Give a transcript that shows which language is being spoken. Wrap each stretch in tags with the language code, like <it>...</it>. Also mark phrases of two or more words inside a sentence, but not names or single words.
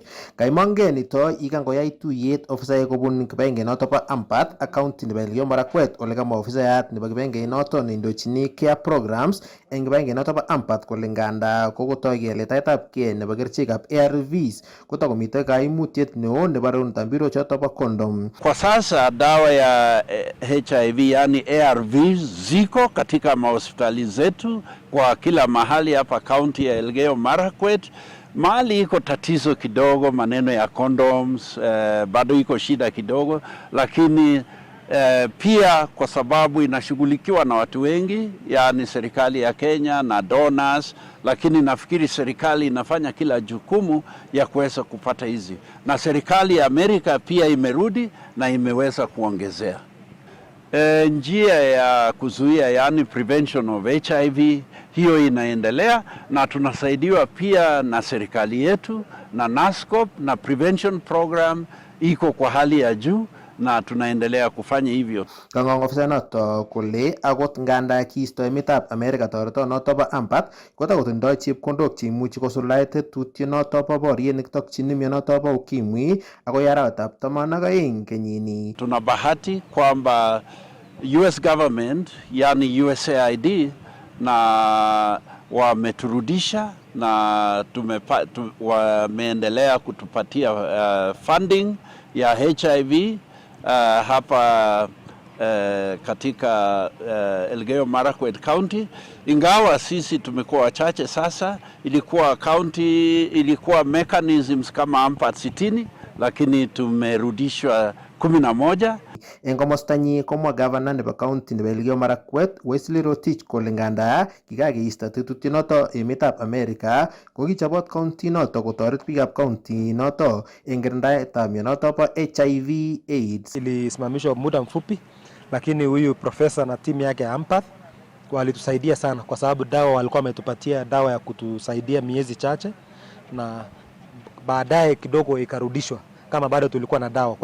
<kln>Kaimongei nito ikangoyai tuyet ofisaek kobun kibagengenoto bo Ampath ak county nebo Elgeyo Marakwet ole kamwa ofisayat nebo kibagengenoto neindochini</kln> <en>care programs</en> <kln>eng kibagengenoto bo Ampath kole nganda kokotoi letaetab kei nebo kerichekab ARVs kotakomite kaimutiet neo nebo rarunetab mbirok choto bo condom.</kln> <sw>Kwa sasa dawa ya HIV yani ARVs ziko katika mahospitali zetu kwa kila mahali hapa kaunti ya Elgeyo Marakwet. Mahali iko tatizo kidogo maneno ya condoms, bado iko shida kidogo, lakini pia kwa sababu inashughulikiwa na watu wengi, yani serikali ya Kenya na donors, lakini nafikiri serikali inafanya kila jukumu ya kuweza kupata hizi. Na serikali ya Amerika pia imerudi na imeweza kuongezea. Njia ya kuzuia yani</sw> <en>prevention of HIV</en> <sw>hiyo inaendelea na tunasaidiwa pia na serikali yetu na NASCOP na</sw> <en>prevention program</en> <sw>iko kwa hali ya juu na tunaendelea kufanya hivyo.</sw> <kln>Kang'ong ofisa noto kole akot nganda kiisto emetab Amerika toretonoto bo Ampath kotakotindoi chepkondok cheimuchi kosuldae tetutyonoto bo boriet nekitokchini mionoto bo ukimwi akoi arawetab 12 kenyini.</kln> <sw>Tuna bahati kwamba</sw> <en>US government</en> <sw>yani USAID na wameturudisha na wameendelea kutupatia funding ya HIV hapa katika Elgeyo Marakwet County. Ingawa sisi tumekuwa wachache sasa, ilikuwa mechanisms kama Ampath 60 lakini tumerudishwa 11.</sw> <kln>Eng komostanyi komwa governor nebo county nebo Elgeyo Marakwet Wesley Rotich kole nganda kikakeisto tetutyonoto emetab Amerika kokichobot county noto kotoret biikab county noto eng kirindaetab mionoto bo HIV AIDS.</kln> <sw>Ilisimamishwa muda mfupi, lakini huyu profesa na timu yake Ampath walitusaidia sana kwa sababu dawa walikuwa wametupatia dawa ya kutusaidia miezi chache na baadaye kidogo ikarudishwa kama bado tulikuwa na dawa.</sw>